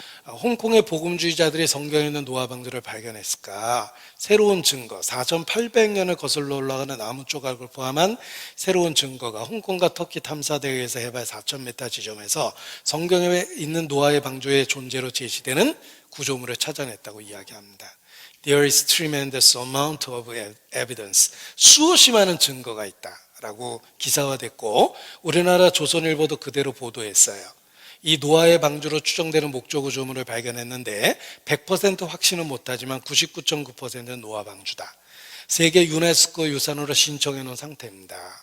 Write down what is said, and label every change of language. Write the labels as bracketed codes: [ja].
[ko] 홍콩의 복음주의자들이 성경에 있는 노아 방주를 발견했을까? 새로운 증거, 4,800년을 거슬러 올라가는 나무 조각을 포함한 새로운 증거가 홍콩과 터키 탐사대회에서 해발 4,000m 지점에서 성경에 있는 노아의 방주의 존재로 제시되는 구조물을 찾아냈다고 이야기합니다. [en] There is tremendous amount of evidence. [ko] 수없이 많은 증거가 있다라고 기사화됐고 우리나라 조선일보도 그대로 보도했어요. 이 노아의 방주로 추정되는 목조 구조물을 발견했는데 100% 확신은 못하지만 99.9%는 노아 방주다. 세계 유네스코 유산으로 신청해 놓은 상태입니다.